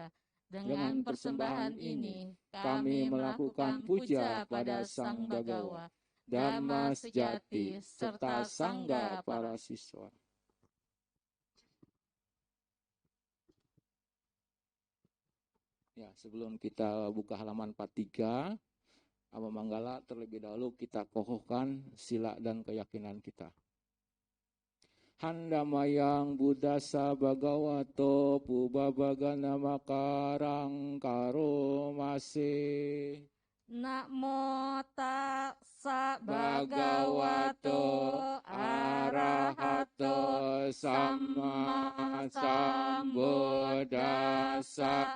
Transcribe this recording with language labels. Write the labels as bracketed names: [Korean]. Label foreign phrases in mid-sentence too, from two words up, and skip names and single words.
[Indonesian] Dengan persembahan ini kami melakukan puja pada Sang Bhagawa, Dhamma sejati serta Sangga para siswa. Ya, sebelum kita buka halaman 43, Awa Manggala terlebih dahulu kita kokohkan sila dan keyakinan kita. [Pali] Handamayang buddhasa bhagavato pubabagana makarang karomase. Namo tassa bhagavato arahato samma sambuddhassa.